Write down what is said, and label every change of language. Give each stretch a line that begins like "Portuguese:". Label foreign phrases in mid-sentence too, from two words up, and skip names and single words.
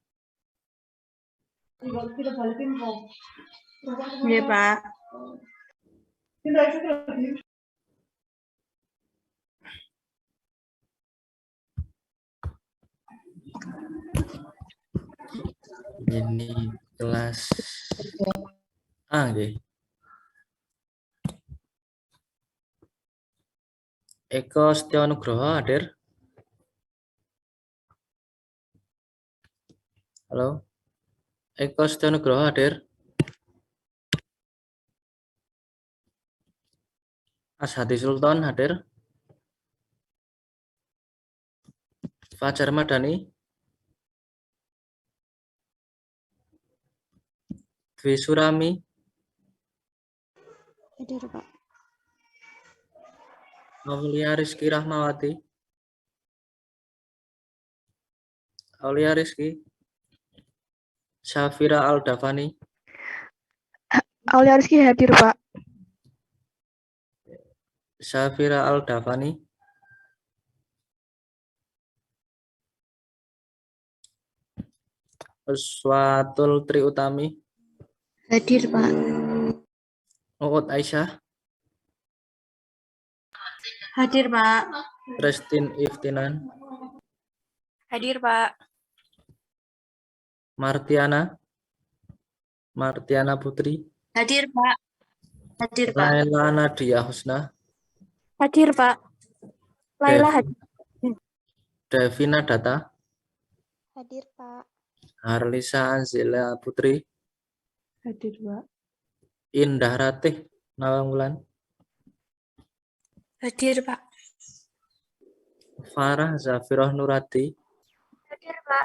Indonesian: Iya, Pak. Ini kelas A nggih. Eko Setionugroho hadir. Halo. Eko Setionugroho hadir. Ashadi Sultan hadir. Fajar Madani. Dwi Surami. Hadir, Pak. Aulia Rizky Rahmawati. Aulia Rizky. Syafira Aldavani. Aulia Rizky hadir, Pak. Syafira Aldavani. Uswatul Tri Utami. Hadir, Pak. Uut Aisyah. Hadir, Pak. Christine Iftinan. Hadir, Pak. Martiana Putri. Hadir, Pak. Hadir, Pak. Laila Nadia Husna. Hadir, Pak. Laila hadir. Devina Data. Hadir, Pak. Harlisa Anzila Putri. Hadir, Pak. Indah Ratih Nawangwulan. Hadir, Pak. Farah Zafiroh Nurati. Hadir, Pak.